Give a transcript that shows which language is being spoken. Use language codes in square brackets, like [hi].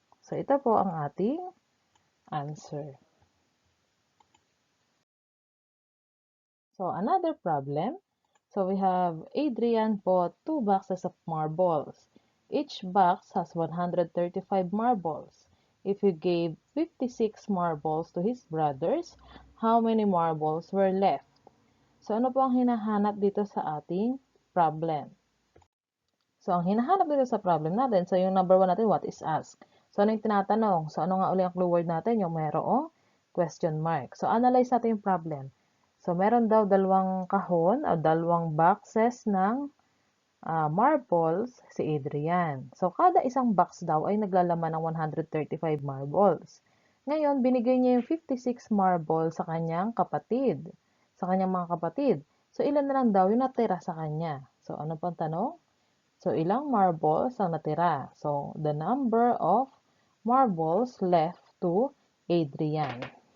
[tl] So, ito po ang ating answer. [en] So, another problem. So, we have Adrian bought 2 boxes of marbles. Each box has 135 marbles. If you gave 56 marbles to his brothers, how many marbles were left? [tl] So, ano po ang hinahanap dito sa ating problem? So, ang hinahanap dito sa problem natin, so yung number 1 natin, [en] what is asked? [tl] So, ano yung tinatanong? So, ano nga uli ang clue word natin? Yung mayroong question mark. So, analyze natin yung problem. So, meron daw dalawang kahon o dalawang boxes ng marbles si Adrian. So, kada isang box daw ay naglalaman ng 135 marbles. Ngayon, binigay niya yung 56 marbles sa kanyang kapatid. Sa kanyang mga kapatid. So, ilan na lang daw yung natira sa kanya? So, ano pang tanong? So, ilang marbles ang natira? [en] So, the number of marbles left to Adrian.